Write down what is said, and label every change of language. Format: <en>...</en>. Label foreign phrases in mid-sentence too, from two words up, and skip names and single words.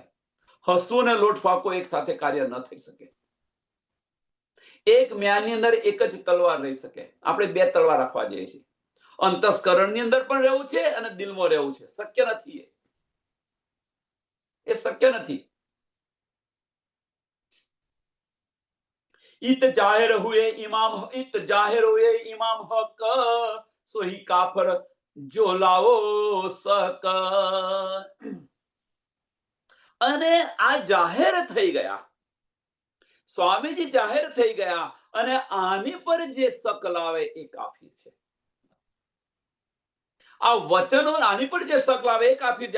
<gu>હસવું અને લોટ ફાંકો એક સાથે કાર્ય ન થઈ શકે. એક મ્યાનની અંદર એક જ તલવાર રહી શકે. આપણે બે તલવાર રાખવા જઈએ છીએ. અંતસ્કરણની અંદર પણ રહેવું છે અને દિલમાં રહેવું છે. શક્ય નથી. એ શક્ય નથી.</gu> <hi>इत जाहिर हुए इमाम हक सोही काफर जो लावो सक.</hi> <gu>અને આ જાહેર થઈ ગયા, સ્વામીજી જાહેર થઈ ગયા અને આની પર જે શક લાવે એ કાફીર છે. આ વચનો આની પર જે શક લાવે એ કાફીર છે.</gu>